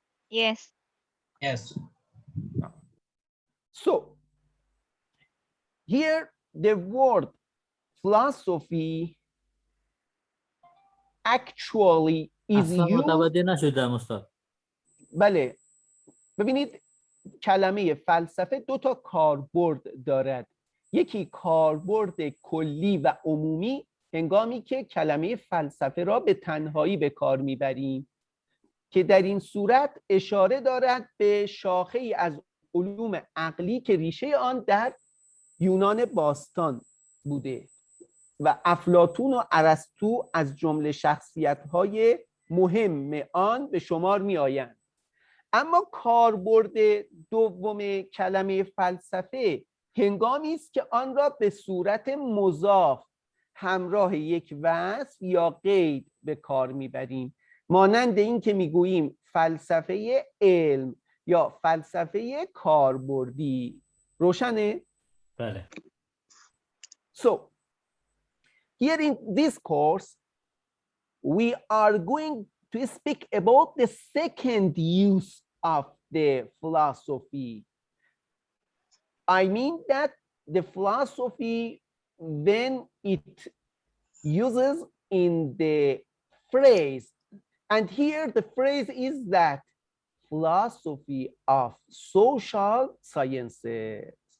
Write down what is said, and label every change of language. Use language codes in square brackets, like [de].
[en] Yes. Yes. So here the word philosophy actually is [fa] اصلا [en] used. [fa] متوجه نشدم استاد. بله، ببینید کلمه فلسفه دو تا کاربرد دارد. یکی کاربرد کلی و عمومی هنگامی که کلمه فلسفه را به تنهایی به کار میبریم، که در این صورت اشاره دارد به شاخه ای از علوم عقلی که ریشه آن در یونان باستان بوده و افلاطون و ارسطو از جمله شخصیت‌های مهم آن به شمار می‌آیند. اما کاربرد دوم کلمه فلسفه هنگامی است که آن را به صورت مضاف همراه یک وصف یا قید به کار میبریم، مانند این که میگوییم فلسفه علم یا فلسفه کاربردی. روشنه؟ بله. [en] So, here in this course, we are going to speak about the second use of the philosophy. I mean that the philosophy, when it uses in the phrase, and here the phrase is that philosophy of social sciences.